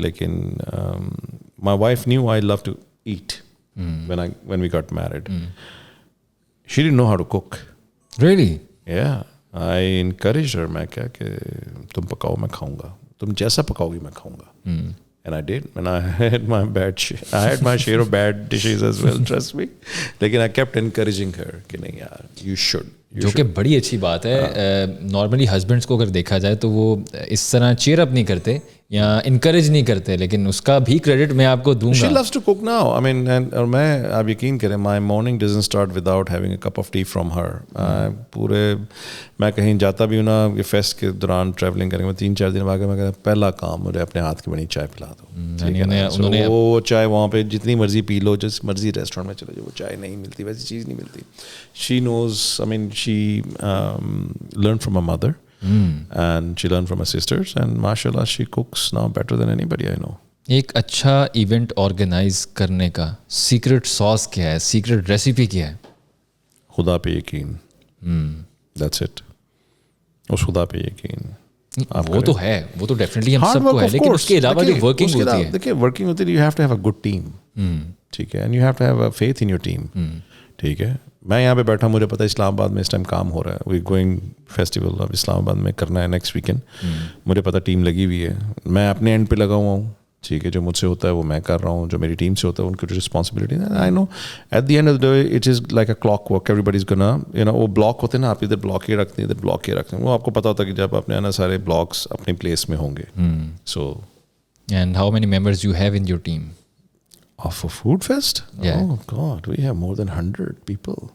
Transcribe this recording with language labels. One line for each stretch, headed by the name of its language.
Urdu: لیکن
English: my wife knew I love to eat when we got married. She didn't know how to cook. Really? Yeah. I encouraged her.
Urdu: میں کیا کہ تم پکاؤ میں کھاؤں گا, تم جیسا پکاؤ گی میں کھاؤں گا.
English: And I did. And I had my share of bad dishes as well, trust me.
Urdu: لیکن
English: I kept encouraging her
Urdu: کہ نہیں یار,
English: you should.
Urdu: جو کہ بڑی اچھی بات ہے. نارملی ہسبینڈس کو اگر دیکھا جائے تو وہ اس طرح چیئر اپ نہیں کرتے یا انکریج نہیں کرتے, لیکن اس کا بھی کریڈٹ میں آپ کو دوں گا.
English: She loves to cook now. I mean,
Urdu: اور میں آپ یقین کریں,
English: my morning doesn't start without having a cup of tea from her.
Urdu: پورے میں کہیں جاتا بھی ہوں نا, یہ فیسٹ کے دوران ٹریولنگ کریں گے, میں 3-4 دن بعد میں کہتا پہلا کام مجھے اپنے ہاتھ کی بنی چائے پلا دو. انہوں نے وہ چائے وہاں پہ جتنی مرضی پی لو, جس مرضی ریسٹورینٹ میں چلے جاؤ, وہ چائے نہیں ملتی, ویسی چیز نہیں ملتی.
English: She knows, I mean, she learned from her mother. And she learned from her sisters, and mashallah she cooks now better than anybody I know.
Urdu: ایک اچھا ایونٹ آرگنائز کرنے کا سیکرٹ ساس کیا ہے, سیکرٹ ریسیپی کیا ہے؟ خدا پہ یقین.
English: That's it.
Urdu: اس خدا پہ یقین. وہ تو ہے, وہ تو ڈیفینیٹلی ہم سب کو ہے, لیکن اس کے علاوہ جو ورکنگ ہوتی ہے, دیکھیے ورکنگ ہوتی ہے,
English: you have to have a good team.
Urdu: ٹھیک ہے,
English: and you have to have a faith in your team.
Urdu: ٹھیک ہے, میں یہاں پہ بیٹھا, مجھے پتا ہے اسلام آباد میں اس ٹائم کام ہو رہا ہے, وی گوئنگ فیسٹیول اب اسلام آباد میں کرنا ہے نیکسٹ ویکینڈ. مجھے پتا ٹیم لگی ہوئی ہے, میں اپنے اینڈ پہ لگا ہوا ہوں. ٹھیک ہے, جو مجھ سے ہوتا ہے وہ میں کر رہا ہوں, جو میری ٹیم سے ہوتا ہے ان کی جو رسپانسبلٹی ہے.
English: I know at the end of the day it is like a clockwork, everybody is gonna, you know,
Urdu: وہ بلاک ہوتے ہیں نا, آپ ادھر بلاک یہ رکھتے ہیں, ادھر بلاک یہ رکھتے ہیں, وہ آپ کو پتا ہوتا ہے کہ جب اپنے نا سارے بلاکس اپنی پلیس میں ہوں گے. So
English: And how many members you have in your team? Of a food fest? Yeah. Oh God, we have more than 100 people.